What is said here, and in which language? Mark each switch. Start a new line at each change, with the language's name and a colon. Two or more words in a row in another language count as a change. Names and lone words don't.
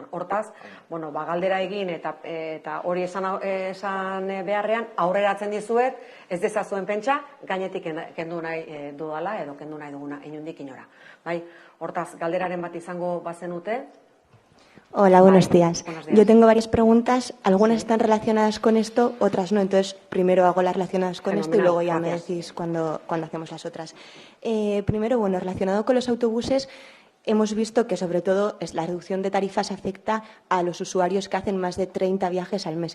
Basque: Hortaz, galdera egin eta hori esan beharrean aurreratzen dizuet, ez dezazuen pentsa, gainetik kendu nahi dudala edo kendu nahi duguna, inundik inora. Hortaz, galderaren bat izango bazenute.
Spanish: Hola, buenos días. Yo tengo varias preguntas, algunas están relacionadas con esto, otras no, entonces primero hago las relacionadas con esto y luego ya me decís cuando hacemos las otras. Primero, relacionado con los autobuses, hemos visto que sobre todo la reducción de tarifas afecta a los usuarios que hacen más de 30 viajes al mes.